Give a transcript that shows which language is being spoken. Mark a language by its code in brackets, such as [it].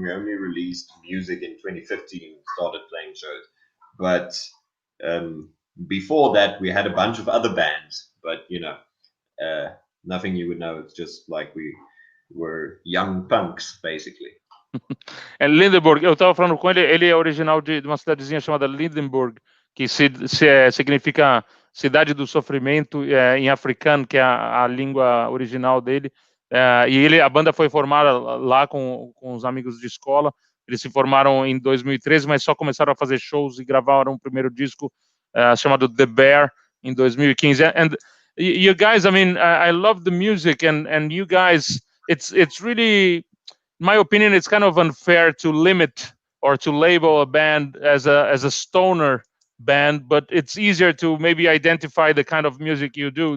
[en] We only released music in 2015 and started playing shows. But before that, we had a bunch of other bands, but nothing you would know. It's just like we were young punks, basically. [pt] É Lindenburg. Eu estava falando com ele. Ele é original de uma cidadezinha chamada Lindenburg, que significa cidade do sofrimento em africano, que é a língua original dele. E a banda foi formada lá com os amigos de escola. Eles se formaram em 2013, mas só começaram a fazer shows e gravaram o primeiro disco chamado The Bear em 2015. [en] And you guys, I mean, I love the music, and you guys, it's really, in my opinion, it's kind of unfair to limit or to label a band as a stoner band, but it's easier to maybe identify the kind of music you do.